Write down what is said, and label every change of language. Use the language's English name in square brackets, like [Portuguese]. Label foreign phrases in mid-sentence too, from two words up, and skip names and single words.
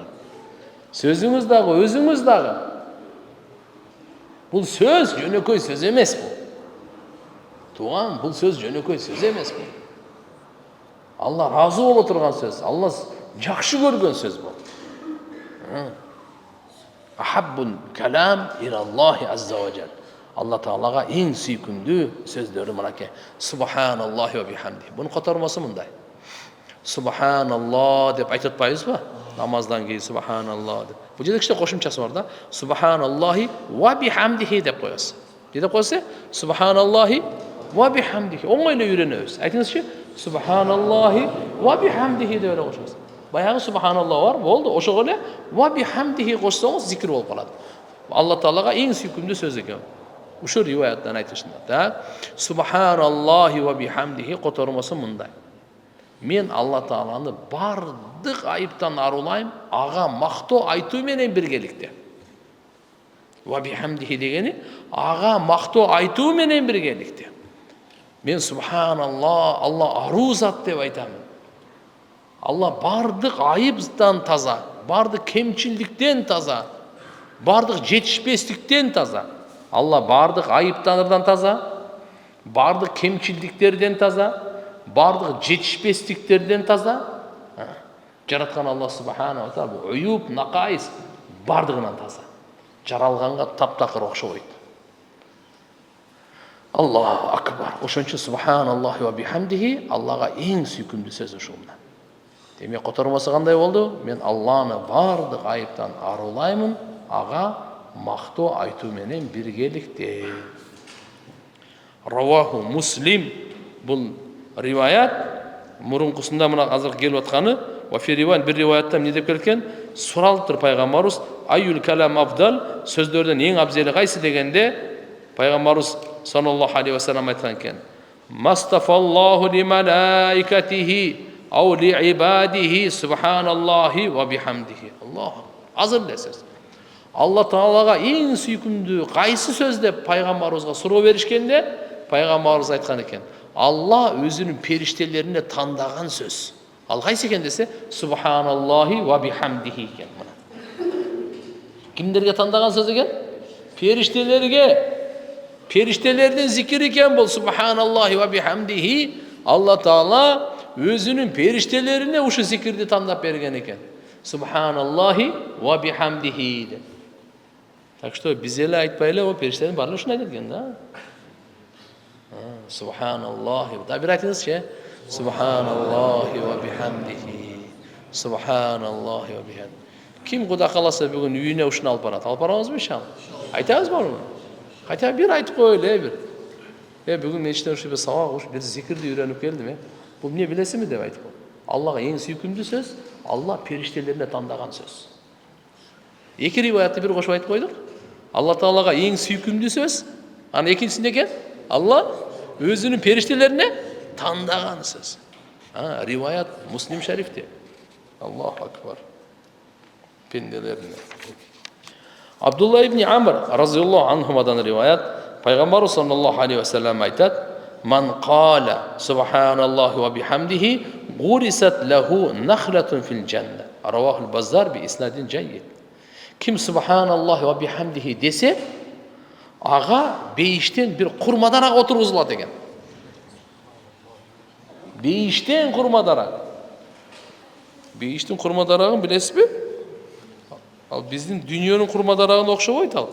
[Kyrgyz] Сөзүңүз дагы, өзүңүз дагы. Бул сөз жөнөкөй сөз эмес бул. Туган, бул сөз жөнөкөй сөз эмес бул. Алла разы боло турган сөз, Алла жакшы көргөн сөз бул. [Arabic] أحب الكلام إلى الله عز وجل. [Kyrgyz] Алла Таалага эң сүйкүмдүү сөздөрү мынакей. [Arabic] سبحان الله وبحمده. [Kyrgyz] Бунун котормосу мындай. Субханаллах деп айтып атпайбызбы? Намаздан кийин субханаллах деп. Бул жерде кичине кошумчасы бар да. [Arabic] سبحان الله وبحمده [Kyrgyz] деп коесуз. Не деп коесуз? [Arabic] سبحان الله وبحمده. [Kyrgyz] Оңой эле үйрөнөбүз. Айтыңызчы. [Arabic] سبحان الله وبحمده [Kyrgyz] деп эле кошобуз. Баягы субханаллах бар, болду. Ошого эле [Arabic] وبحمده [Kyrgyz] кошсоңуз зикир болуп калат. Алла Таалага эң сүйкүмдүү сөз экен. Ушул риваяттан айтышында да. [Arabic] سبحان الله وبحمده [Kyrgyz] котормосу мындай. Мен Алла Тааланы бардык айыптан арулайм, ага мактоо айтуу менен биргеликте. [Arabic] وبحمده [Kyrgyz] дегени ага мактоо айтуу менен биргеликте. Мен субханаллах, Алла аруу зат деп айтамын. Алла бардык айыптан таза, бардык кемчилдиктен таза, бардык жетишпестиктен таза. Алла бардык айыптанырдан таза, бардык кемчилдиктерден таза, бардык жетишпестиктерден таза. Жараткан Алла [Arabic] سبحانه وتعالى عيوب نقائص [Kyrgyz] бардыгынан таза. Жаралганга таптакыр окшобойт. [Arabic] الله أكبر. [Kyrgyz] Ошончо [Arabic] سبحان الله وبحمده [Kyrgyz] Аллага эң сүйкүмдүү сөз ушул. Демек котормосу кандай болду? Мен Алланы бардык айыптан арулаймын, ага мактоо айтуу менен биргеликте. [Arabic] رواه مسلم. [Kyrgyz] Бул риваят мурункусунда мына азыр келип атканы, [Arabic] وفي رواية [Kyrgyz] бир риваятта эмне деп келген? Суралыптыр пайгамбарыбыз, [Arabic] أي الكلام أفضل, [Kyrgyz] сөздөрдөн эң абзели кайсы дегенде, пайгамбарыбыз [Arabic] صلى الله عليه وسلم [Kyrgyz] айткан экен. [Arabic] اصطفى الله لملائكته أو لعباده سبحان الله وبحمده الله. [Kyrgyz] Азыр эле сөз. Алла Таалага эң сүйкүмдүү кайсы сөз деп пайгамбарыбызга суроо беришкенде, пайгамбарыбыз айткан экен. Алла өзүнүн периштелерине тандаган сөз. Ал кайсы экен десе, [Arabic] سبحان الله وبحمده экен. [Kyrgyz] Кимдерге тандаган сөз экен? Периштелерге. Периштелердин зикири экен бул [Arabic] سبحان الله وبحمده. [Kyrgyz] Алла Таала өзүнүн периштелерине ушу зикирди тандап берген экен. [Arabic] سبحان الله وبحمده. [Kyrgyz] Так что биз эле айтпай эле, периштелердин баары ушуну айтат экен да. Субханаллахи. Да бир айтыңызчы. [Arabic] سبحان الله وبحمده. سبحان الله وبحمده. [Kyrgyz] Ким Кудай кааласа бүгүн үйүнө ушуну алып барат? Алып барабызбы иншалла? Айтабыз барбы? Хотя бир айтып коелу, бир. Бүгүн мен иштен ушул бир сабак уш бир зикирди үйрөнүп келдим, Бул эмне билесизби деп айтып. Аллага эң сүйкүмдүү сөз, Алла периштелерине тандаган сөз. Эки риваятты бир кошуп айтып койдук. Алла Таалага эң сүйкүмдүү сөз, анан экинчиси эмне экен? Алла өзүнүн периштелерине тандаган сөз. Риваят Муслим шарифте. [Arabic] الله أكبر. [Kyrgyz] Пенделеріне. [Arabic] عبد الله بن عمرو رضي الله عنهما رواية النبي صلى الله عليه وسلم قال من قال سبحان الله وبحمده غرست له نخلة في الجنة." رواه البزار بإسناد جيد. [Kyrgyz] Ким [Arabic] سبحان الله وبحمده [Kyrgyz] десе, ага бейиштен бир курма дарак отургузулат экен. Бейиштен курма дарак. Бейиштин курма дарагын билесизби? Ал биздин дүйнөнүн курма дарагына окшобойт ал.